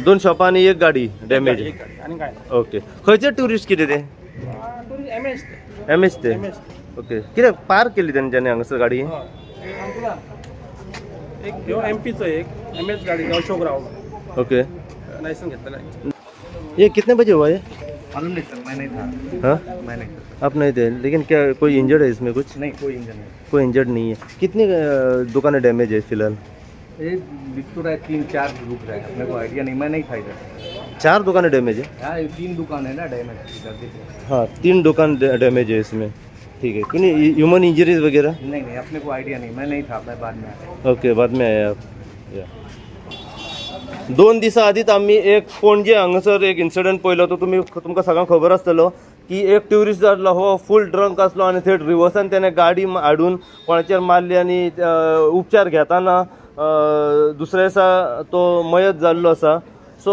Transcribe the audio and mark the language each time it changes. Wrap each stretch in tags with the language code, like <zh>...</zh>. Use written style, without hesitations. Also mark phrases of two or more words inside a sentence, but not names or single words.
<kok>2 शॉपा आणि एक गाडी डॅमेज एक गाडी आणि काय ना ओके खंयचे ट्युरिस्ट कितें ते एमएस एमएच ते ओके कितें पार्क केली तेंच्यांनी हांगासर गाडी एक ह्यो एमपीचो एक एमएस गाडी अशोक राव ओके लायसन घेतलेला</kok> <hi>ये कितने बजे हुआ ये मालूम नहीं सर मैं नहीं था हाँ मैं नहीं आप नहीं थे लेकिन क्या कोई इंजर्ड है इसमें कुछ नहीं कोई इंजन नहीं कोई इंजर्ड नहीं है कितनी दुकानें डैमेज है फिलहाल ये दिख तो रहा है 3-4 रुक रहा है अपने को आइडिया नहीं मैं नहीं था इधर 4 दुकानें डैमेज है यहाँ 3 दुकान है ना डैमेज इधर देखो हाँ 3 दुकान डैमेज है इसमें ठीक है क्यों नहीं</hi> <en>human injuries</en> <hi>वगैरह नहीं अपने को आइडिया नहीं मैं नहीं था मैं बाद में आया</hi> <kok>ओके</kok> <hi>बाद में आया आप</hi> <kok>या 2 दिसां आदींच आमी एक पणजे हांगासर एक इन्सिडंट पळयलो तो तुमकां सगळ्यांक खबर आसतलो की एक ट्युरिस्ट जाल्लो हो फूल ड्रंक आसलो आनी थंय रिवर्सान त्याने गाडी हाडून कोणाचेर मारली आनी उपचार घेताना दुसऱ्या दिसा तो मयत जाल्लो आसा सो</kok>